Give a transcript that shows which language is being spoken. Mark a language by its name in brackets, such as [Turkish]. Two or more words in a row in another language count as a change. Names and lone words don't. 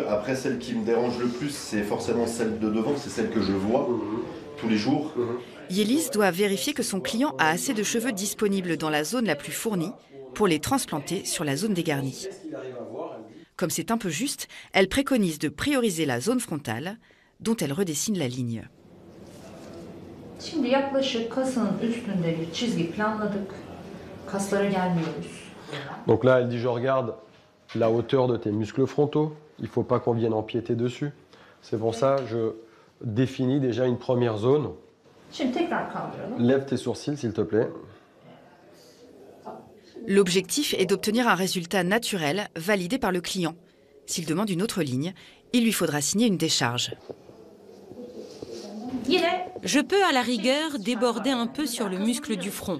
[French] Après, celle qui me dérange le plus, c'est forcément celle de devant, c'est celle que je vois tous les jours. Yeliz doit vérifier que son client a assez de cheveux disponibles dans la zone la plus fournie pour les transplanter sur la zone dégarnie. Comme c'est un peu juste, elle préconise de prioriser la zone frontale, dont elle redessine la ligne. [Turkish] Şimdi yaklaşık kasın üstünde bir çizgi planladık. Kaslara gelmiyoruz. [French] Donc là, elle dit, je regarde la hauteur de tes muscles frontaux. Il ne faut pas qu'on vienne empiéter dessus. C'est pour ça que je définis déjà une première zone. [Turkish] Şimdi tekrar kaldıralım. [French] Lève tes sourcils, s'il te plaît. L'objectif est d'obtenir un résultat naturel validé par le client. S'il demande une autre ligne, il lui faudra signer une décharge. Je peux à la rigueur déborder un peu sur le muscle du front.